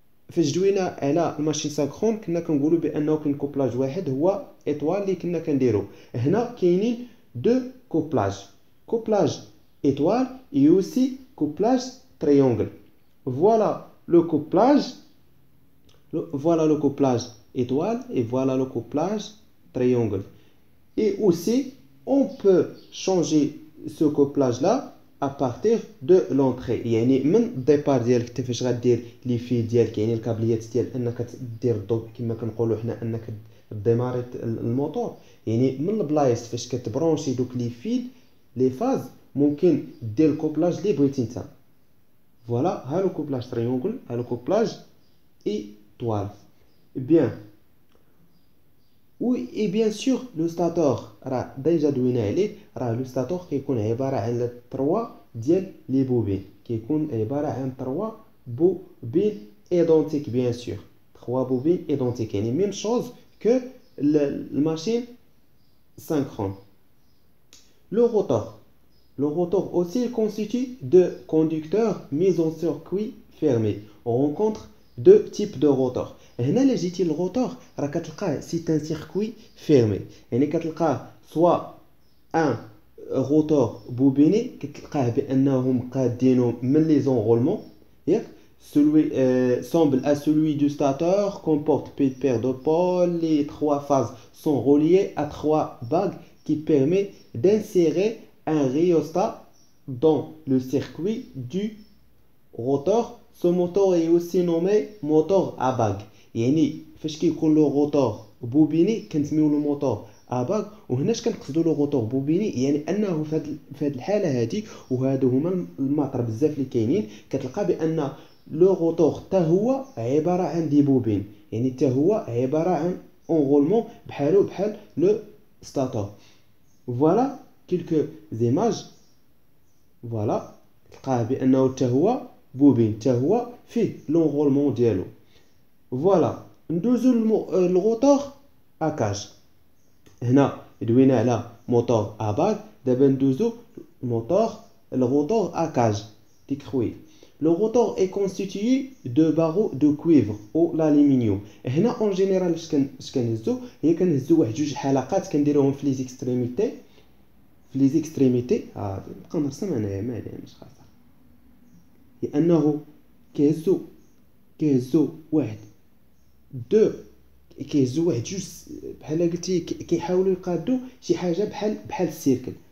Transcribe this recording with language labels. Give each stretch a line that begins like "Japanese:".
Arabic: فاش دوينا على الماشين سانكرون كنا كنقولوا بانه كاين كوبلاج واحد هو ايطوال اللي كنا كنديرو. هنا كاينين دو كوبلاج ايطوال اي اوسي كوبلاج تريونغل.
French: فوالا لو كوبلاج étoile et voilà le couplage triangle. Et aussi on peut changer ce couplage là à partir de l'entrée،
Arabic: يعني من الديبار ديالك انت فاش غدير لي في ديالك، يعني الكابليات ديال انك دير الضوء كما كنقولوا حنا انك ديماري الموتور، يعني من البلايص فاش كتبرونشي دوك لي فيل لي فاز ممكن دير الكوبلاج اللي بغيتي انت. فوالا ها لو كوبلاج تريونغل، ها لو كوبلاج ايطوال.
French: بيان، et bien sûr le stator
Arabic: راه ديجا دوينا عليه. راه لو stator كيكون عباره عن 3 ديال لي بوبين، كيكون عباره عن 3 بوبين ايدونتيك بيان سور، 3 بوبين ايدونتيك، يعني ميم شوز كو الماشين synchrone.
French: Le rotor aussi est constitué de conducteurs mis en circuit fermé. On rencontre deux types de rotors.
Arabic: هنا لا جيتي للروتور راه كتلقاه سي ان سيركوي فيرمي، يعني كتلقاه سوا ان روتور بوبيني كتلقاه بانهم قادينو من لي زونغولمون ياك،
French: semble à celui du stateur, comporte peu de paires de pôles. Les trois phases sont reliées à trois bagues qui permettent d'insérer un rhéostat dans le circuit du rotor. Ce moteur est aussi nommé moteur à bague.
Arabic: يعني فاش كيكون لو روتور بوبيني كنسميو له موتور اباغ. وهنا اش كنقصدوا لو روتور بوبيني يعني انه في هذه الحاله هذه وهادو هما الماطر بزاف اللي كاينين كتلقى بان لو روتور حتى هو عباره عن دي بوبين يعني حتى هو عباره عن انغولمون بحالو بحال لو ستاتور. فوالا كيلكو زيماج. فوالا تلقاه بانه حتى هو بوبين حتى هو فيه لونغولمون ديالو. فوالا ندوزو الروتور اكاج. هنا دوينا على موتور اباغ. دابا ندوزو الروتور اكاج ديك خويا.
French: Le rotor est constitué de barreaux de cuivre ou l'aluminium.
Arabic: هنا اون جينيرال اش كنهزو هي كنهزو واحد جوج حلقات كنديروهم في لي زيكستريميتي نبقى نرسم انايا مالي مش خاصه لانه كيهزو واحد دو كيهزو واحد جوج بحال قلتي كيحاولوا يقادوا شي حاجه بحال السيركل.